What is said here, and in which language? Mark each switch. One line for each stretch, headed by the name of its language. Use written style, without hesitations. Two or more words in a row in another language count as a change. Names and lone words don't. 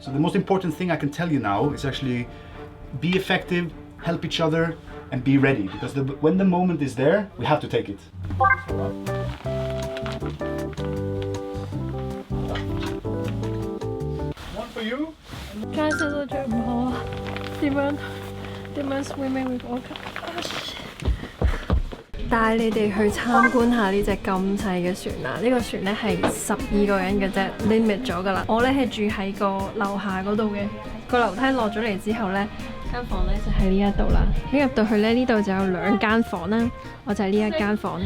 English: So the most important thing I can tell you now is actually be effective, help each other, and be ready, because when the moment is there, we have to take it. One for you.
Cantonese: 街色都最唔好啊！點樣
English: swimming with orca？
Cantonese: 帶你哋去參觀下呢隻咁細嘅船啊！呢個船咧係12個人嘅啫 ，limit 咗㗎啦。我咧係住喺個樓下嗰度嘅，個樓梯落咗嚟之後咧，間房咧就喺呢一度啦。咁入到去咧，呢度就有2間房啦，我就係呢一間房。